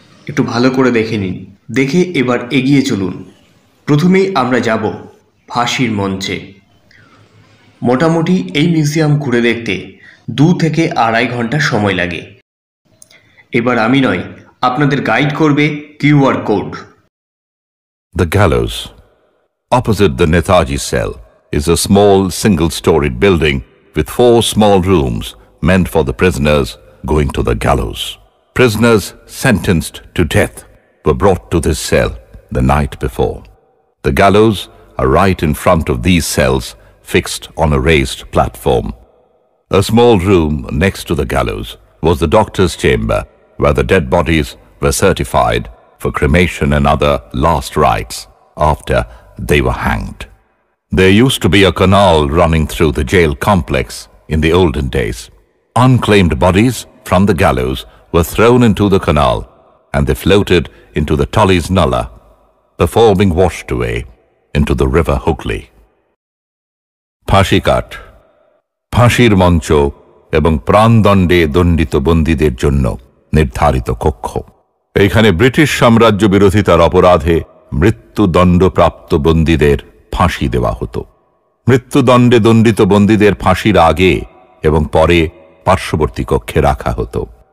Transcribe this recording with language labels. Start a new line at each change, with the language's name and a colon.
Bangla: একটু ভালো করে দেখে নিন, দেখে এবার এগিয়ে চলুন। প্রথমেই আমরা যাব ফাঁসির মঞ্চে। মোটামুটি এই মিউজিয়াম ঘুরে দেখতে 2 থেকে 2.5 ঘন্টা সময় লাগে। এবার আমি নয়, আপনাদের গাইড করবে QR code.
English: The gallows. Opposite the Netaji cell is a small single-storied building with 4 small rooms meant for the prisoners going to the gallows. Prisoners sentenced to death were brought to this cell the night before. The gallows are right in front of these cells, fixed on a raised platform. A small room next to the gallows was the doctor's chamber, where the dead bodies were certified for cremation and other last rites after they were hanged. There used to be a canal running through the jail complex in the olden days. Unclaimed bodies from the gallows were thrown into the canal and they floated into the Tully's Nala before being washed away into the river Hooghly.
Bangla: ফাঁসি কাঠ, ফাঁসির মঞ্চ এবং প্রাণদণ্ডে দণ্ডিত বন্দীদের জন্য নির্ধারিত কক্ষ। এখানে ব্রিটিশ সাম্রাজ্য বিরোধিতার অপরাধে মৃত্যুদণ্ডপ্রাপ্ত বন্দীদের ফাঁসি দেওয়া হতো। মৃত্যুদণ্ডে দণ্ডিত বন্দীদের ফাঁসির আগে এবং পরে পার্শ্ববর্তী কক্ষে রাখা হতো।